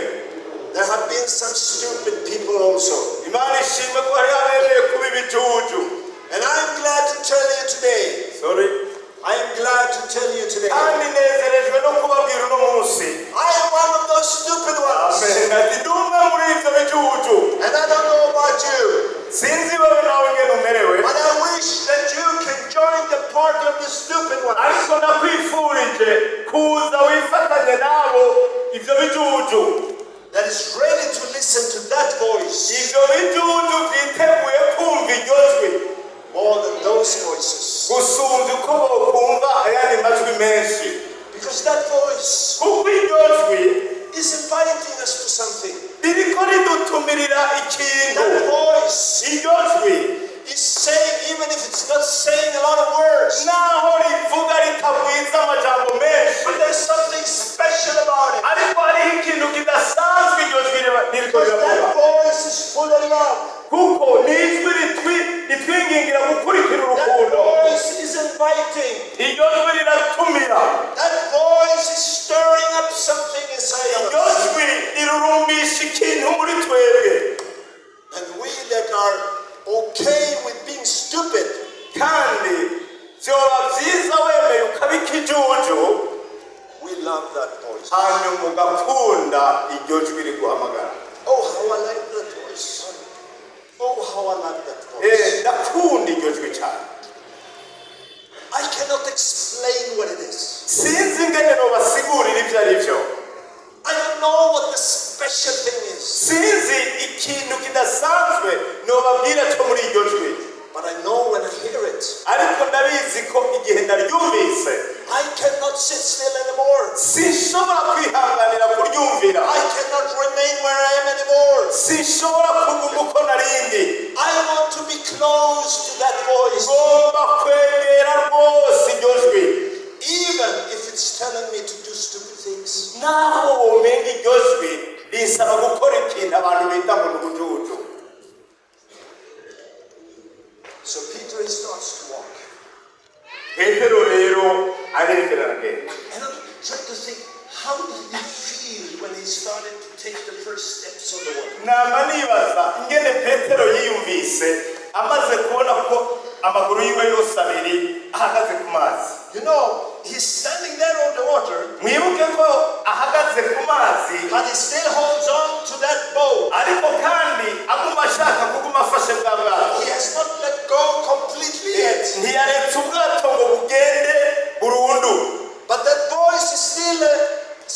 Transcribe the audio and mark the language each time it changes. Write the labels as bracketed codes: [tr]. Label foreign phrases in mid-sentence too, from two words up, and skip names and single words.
[en] there have been some stupid people also. [rn] imana ishimwe ko hari abereye kuba ibijuju. [en] And I'm glad to tell you today, I am glad to tell you today, [rn] kandi nezerejwe no kubabwira uno munsi, [en] I am one of those stupid ones. [rn] amen, ati ndi umwe muri ibyo bijuju. [en] And I don't know about you, [rn] sinzi wowe nawe ingene umerewe, [en] but I wish that you can join the party of the stupid ones. [rn] ariko nakwifurije kuza wifatanye nabo ibyo bijuju, [en] That is ready to listen to that voice [rn] ibyo bijuju byiteguye kumva iryo jwi [en] more than those voices. [rn] gusumbya uko bokumva ayandi majwi menshi, [en] Because that voice [rn] kuko iryo jwi [en] is inviting us to something. [rn] ririko ridutumirira ikintu. [en] That voice [rn] iryo jwi [en] is saying, even if it's not saying a lot of words, [rn] naho rivuga ritabwiza amajambo menshi, [en] but there's something special about it. [rn] ariko hariho ikintu kidasanzwe iryo jwi ririko [en] Because that [rn] riravuga, [en] voice is full of love. [rn] kuko ni ijwi ritwingingira gukurikira [en] That [rn] urukundo. [en] voice is inviting. [rn] iryo jwi riratumira, [en] That voice is stirring up something inside of [rn] iryo [en] us. [rn] jwi rirurumbisha ikintu muri twebwe. [en] And we that are okay with being stupid, [rn] kandi vyoba vyiza wemeye ukaba ikijuju, [en] we love that voice. [rn] hanyuma ugakunda iryo jwi riguhamagara. [en] Oh, how I like that voice. Oh, how I like that voice. [rn] ndakunda iryo jwi cyane. [en] I cannot explain what it is. [rn] sinzi ingene nobasigurira ibyo ari byo, [en] I don't know what the special thing is. [rn] sinzi ikintu kidasanzwe nobabwira cyo muri iryo jwi, [en] But I know when I hear it, [rn] ariko ndabizi ko igihe ndaryumvise [en] I cannot sit still anymore. [rn] sinshobora kwihanganira kuryumvira, [en] I cannot remain where I am anymore. [rn] sinshobora kuguma uko narindi. [en] I want to be close to that voice, [rn] ngomba kwegera rwose iryo jwi, [en] even if it's telling me to do stupid things. [rn] naho womenga iryo jwi risaba gukora ikintu abantu bita ngo ni ubujuju. [en] So Peter starts to walk. [rn] petero rero arengera aragenda. [en] And I'm trying to think, how did he feel when he started to take the first steps on the water? [rn] nama nibaza ingene petero yiyumvise amaze kubona ko amaguru yiwe yose abiri ahagaze ku mazi. [en] You know, he's standing there on the water, [rn] mwibuke ko ahagaze ku mazi, [en] but he still holds on to that boat. [rn] ariko kandi aguma ashaka kuguma afashe bwa bwato. [en] He has not let go completely yet. [rn] ntiyaretse ubwato ngo bugende burundu, [en] But that voice is still